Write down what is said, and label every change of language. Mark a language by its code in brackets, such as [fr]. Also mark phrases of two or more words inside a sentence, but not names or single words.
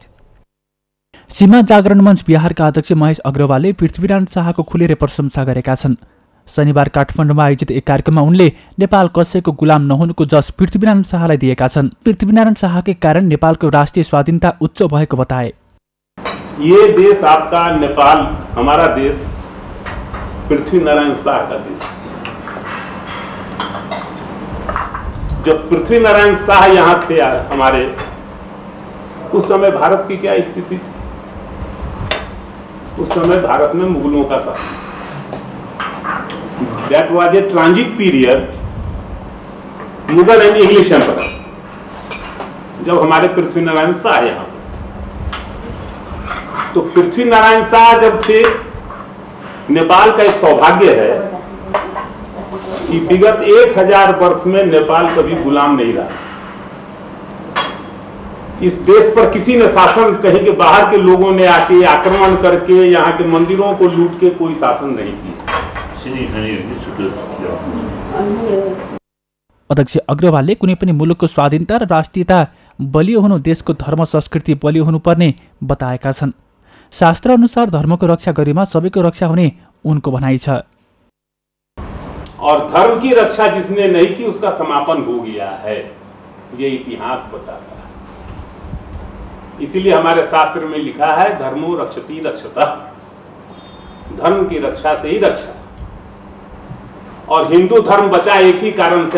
[ne] सीमा जागरण मञ्च बिहारका अध्यक्ष महेश अग्रवालले पृथ्वीनारायण शाहको खुलेर प्रशंसा गरेका छन्। शनिबार काठमाडौँमा आयोजित एक कार्यक्रममा उनले नेपाल कसैको गुलाम नहुनुको जस पृथ्वीनारायण शाहलाई दिएका छन्। पृथ्वीनारायण शाहकै कारण नेपालको राष्ट्रिय स्वाधीनता उच्च भएको बताए। [hi] ये देश आपका नेपाल, हमारा देश पृथ्वीनारायण शाह का देश। जब पृथ्वीनारायण शाह यहाँ थे हमारे, उस समय भारत की क्या स्थिति थी? उस समय भारत में मुगलों का शासन। [en] That was a transit period, [hi] मुगल [en] and English Empire, [hi] जब हमारे पृथ्वीनारायण शाह यहाँ पर। तो पृथ्वीनारायण शाह जब थे, नेपाल का एक सौभाग्य है कि विगत 1000 वर्ष में नेपाल कभी गुलाम नहीं रहा। इस देश पर किसी ने शासन, कहीं के बाहर के लोगों ने आके आक्रमण करके यहाँ के मंदिरों को लूट के कोई शासन नहीं किया। [ne] अध्यक्ष अग्रवालले कुनै पनि मुलुकको स्वाधीनता र राष्ट्रियता बलियो हुनु देशको धर्म संस्कृति बलियो हुनुपर्ने बताएका छन्। शास्त्र अनुसार धर्मको रक्षा गरेमा सबैको रक्षा हुने उनको भनाइ छ। [hi] और धर्म की रक्षा जिसने नहीं की उसका समापन हो गया है, ये इतिहास बताता है। इसीलिए हमारे शास्त्र में लिखा है [sa] धर्मो रक्षति रक्षतः, [hi] धर्म की रक्षा से ही रक्षा। और हिंदू धर्म बचा एक ही कारण से।